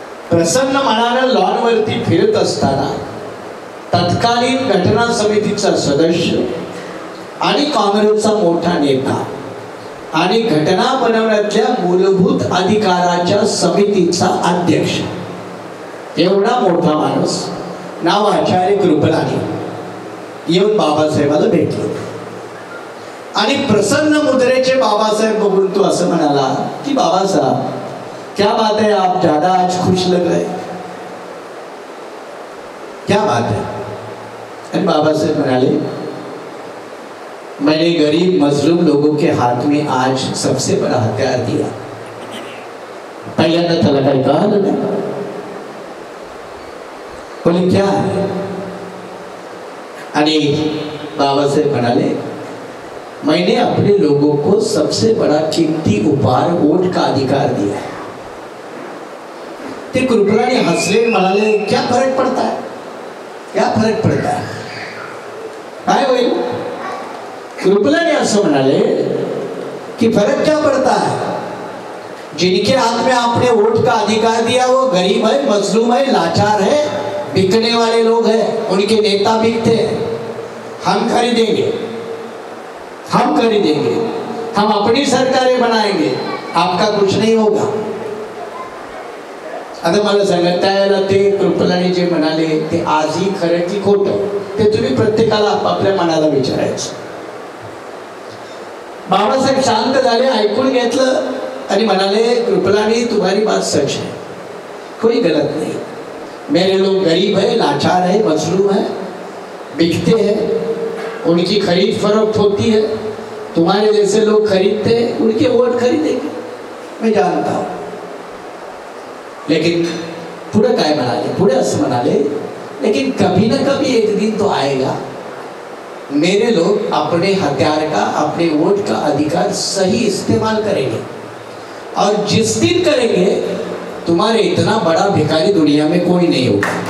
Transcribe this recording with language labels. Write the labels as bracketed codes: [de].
[mr] प्रसन्न मनानं लॉनवरती फिरत असताना तत्कालीन घटना समितीचा सदस्य आणि काँग्रेसचा मोठा नेता आणि घटना बनवण्यातल्या मूलभूत अधिकाराच्या समितीचा अध्यक्ष एवढा मोठा माणूस नाव आचार्य कृपलानी येऊन बाबासाहेबाला भेटले. आणि प्रसन्न मुद्रेचे बाबासाहेब बघून तो असं म्हणाला की [hi] बाबासाहेब क्या बात है, आप ज्यादा आज खुश लग रहे, क्या बात है? [mr] आणि बाबासाहेब म्हणाले, [hi] मैंने गरीब मजलूम लोगों के हाथ में आज सबसे बड़ा हथियार दिया. [mr] पहिल्यांदा त्याला काही कळालं नाही. [hi] बोले क्या है? [mr] आणि बाबासाहेब म्हणाले, [hi] मैंने अपने लोगों को सबसे बड़ा कीमती उपहार वोट का अधिकार दिया. [mr] ते कृपलानी हसले, म्हणाले, [hi] क्या फरक पड़ता है, क्या फरक पड़ता है, [mr] काय होईल? कृपलानी असं म्हणाले कि [hi] फर्क क्या पड़ता है, जिनके हाथ में आपने वोट का अधिकार दिया वो गरीब है, मजलूम है, लाचार है, बिकने वाले लोग हैं, उनके नेता बिकते हैं. हम खरीदेंगे, हम खरीदेंगे, हम अपनी सरकारें बनाएंगे, आपका कुछ नहीं होगा. [mr] आता मला सांगा, त्यावेळेला ते कृपलानी जे म्हणाले ते आजही खरं की खोटं ते तुम्ही प्रत्येकाला आपापल्या मनाला विचारायचं. बाबासाहेब शांत झाले, ऐकून घेतलं आणि म्हणाले, [hi] कृपलानी तुम्हारी बात सच है, कोई गलत नहीं. मेरे लोग गरीब है, लाचार है, मजलूम है, बिकते हैं, उनकी खरीद फरोख्त होती है, तुम्हारे जैसे लोग खरीदते हैं, उनके वोट खरीदेंगे, मैं जानता हूँ. लेकिन [mr] पुढे काय म्हणाले, पुढे असं म्हणाले, [hi] लेकिन कभी ना कभी एक दिन तो आएगा मेरे लोग अपने हथियार का, अपने वोट का अधिकार सही इस्तेमाल करेंगे, और जिस दिन करेंगे तुम्हारे इतना बड़ा भिखारी दुनिया में कोई नहीं होगा।